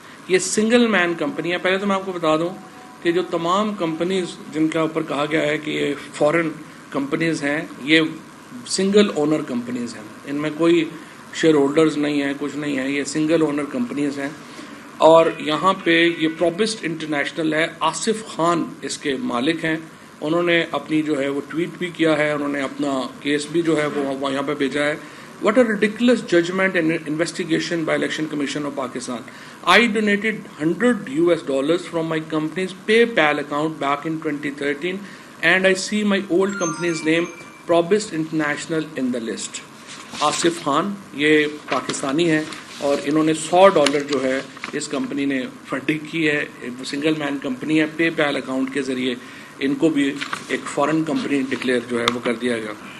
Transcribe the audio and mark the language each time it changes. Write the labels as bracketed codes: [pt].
[hi] ये single man company है। पहले तो मैं आपको बता दूं कि जो तमाम कंपनीज जिनका ऊपर कहा गया है कि ये फॉरेन कंपनीज हैं, ये सिंगल ओनर कंपनीज हैं, इनमें कोई शेयर होल्डर्स नहीं है, कुछ नहीं है, ये सिंगल ओनर कंपनीज हैं। और यहाँ पे ये प्रोबिस्ट इंटरनेशनल है, आसिफ खान इसके मालिक हैं। उन्होंने अपनी जो है वो ट्वीट भी किया है, उन्होंने अपना केस भी जो है वो यहाँ पे भेजा है। [en] What a ridiculous judgment and investigation by Election Commission of Pakistan. I donated $100 from my company's PayPal account back in 2013 and I see my old company's name Probist International in the list. [hi] Asif Khan ये पाकिस्तानी हैं और इन्होंने $100 जो है इस company ने funding की है। सिंगल मैन कंपनी है, पेपैल अकाउंट के ज़रिए इनको भी एक फॉरेन कंपनी डिक्लेयर जो है वो कर दिया गया।